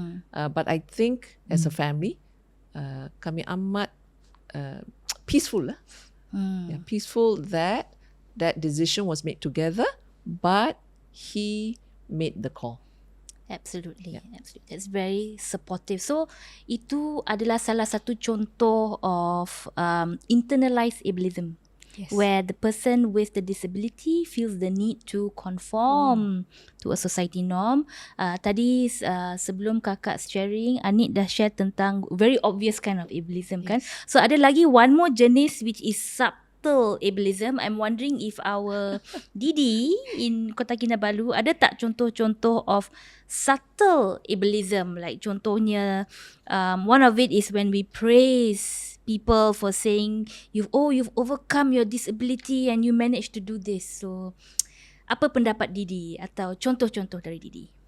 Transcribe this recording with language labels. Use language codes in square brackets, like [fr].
[en] But I think as a family, [ms] kami amat [en] peaceful lah. Yeah, peaceful that decision was made together, but he made the call. Absolutely. That's very supportive. [ms] So itu adalah salah satu contoh [en] of internalized ableism. Yes. Where the person with the disability feels the need to conform to a society norm. [ms] Tadi sebelum kakak sharing, Anit dah share tentang [en] very obvious kind of ableism [ms] kan. [en] So [ms] ada lagi [en] one more [ms] jenis [en] which is subtle ableism. I'm wondering if our Didi in Kota Kinabalu [ms] ada tak contoh-contoh [en] of subtle ableism, like [ms] contohnya [en] one of it is when we praise people for saying you've overcome your disability and you managed to do this. [ms] So apa pendapat Didi atau contoh-contoh dari Didi?